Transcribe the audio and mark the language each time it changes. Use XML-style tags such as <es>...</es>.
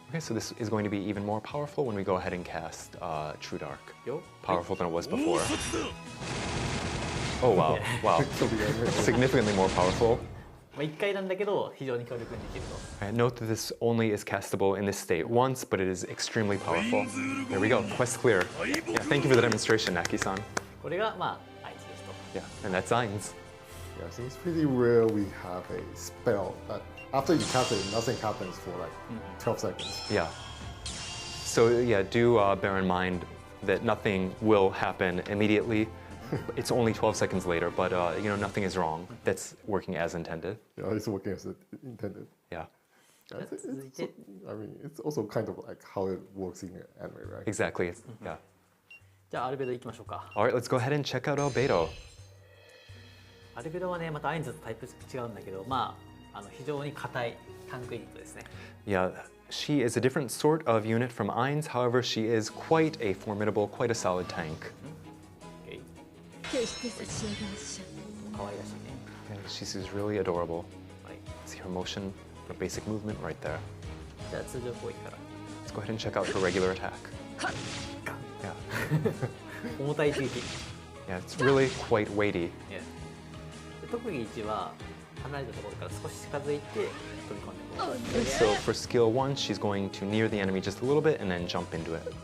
<en>Okay, so this is going to be even more powerful when we go ahead and cast True Dark.</en> <ja>よ。</ja> <en>Powerful than it was</en> <ja>王</ja> <en>before.</en> <ja>札だ</ja> <en>Oh wow, wow. Significantly more powerful.</en> <ja>まあ1回なんだけど非常に強力にできると。</ja> <en>Alright, note that this only is castable in this state once, but it is extremely powerful. There we go, quest clear. Yeah, thank you for the demonstration, Knacky-san.</en> <ja>これがまあアインズですと。</ja> <en>Yeah, and that's Ainz. Yeah, I think it's pretty rare we have a spell that after you cast it, nothing happens for like 12 seconds. Yeah. So yeah, do bear in mind that nothing will happen immediately. It's only 12 seconds later, but nothing is wrong. That's working as intended. Yeah, it's working as intended. Yeah, I think I mean, it's also kind of like how it works in anime, right? exactly. Yeah.</en> <ja>じゃあアルベド行きましょうか。</ja> <en>All right, let's go ahead and check out Albedo.</en> <ja>アルベドはねまたアインズとタイプ違うんだけど、まあ非常に硬いタンクユニットですね。</ja> <en>Yeah, she is a different sort of unit from Ainz. However, she is quite a formidable, quite a solid tank. OK。</en> <ja>決して差し上げましょう。可愛らしいね。</ja> <en>Yeah, she's really adorable.</en> <ja>はい。</ja> <en>See her motion, her basic movement right there.</en> <ja>じゃあ通常攻撃から。</ja> <en>Let's go ahead and check out her regular attack. Yeah.</en> <ja>重たい一撃。</ja> <en>Yeah, it's really quite weighty.</en> <ja>で特技1は離れたところから少し近づいて飛び込んでもらう。</ja> <en>So for skill 1, she's going to near the enemy just a little bit and then jump into it.</en>